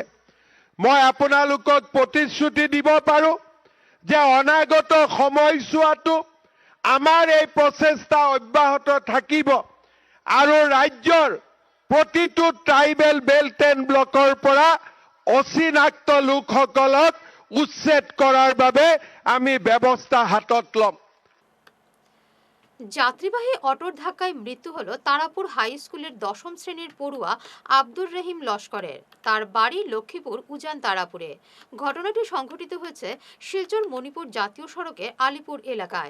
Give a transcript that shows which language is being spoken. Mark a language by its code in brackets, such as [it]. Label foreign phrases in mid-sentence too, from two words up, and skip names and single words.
[as] মই আপোনালোকক প্ৰতিশ্ৰুতি দিব পাৰোঁ যে অনাগত সময়ছোৱাতো আমাৰ এই প্ৰচেষ্টা অব্যাহত থাকিব আৰু ৰাজ্যৰ প্ৰতিটো [en] tribal belt and block [as] পৰা অচিনাক্ত লোকসকলক উচ্ছেদ কৰাৰ বাবে আমি ব্যৱস্থা হাতত ল'ম। [bn] যাত্রীবাহী অটোর ধাক্কায় মৃত্যু হলো তারাপুর হাই স্কুলের 10ম শ্রেণীর পড়ুয়া আব্দুর রহিম লস্করের। তার বাড়ি লক্ষ্মীপুর উজান তারাপুরে। ঘটনাটি সংঘটিত হয়েছে শিলচর মণিপুর জাতীয় সড়কে আলিপুর এলাকায়।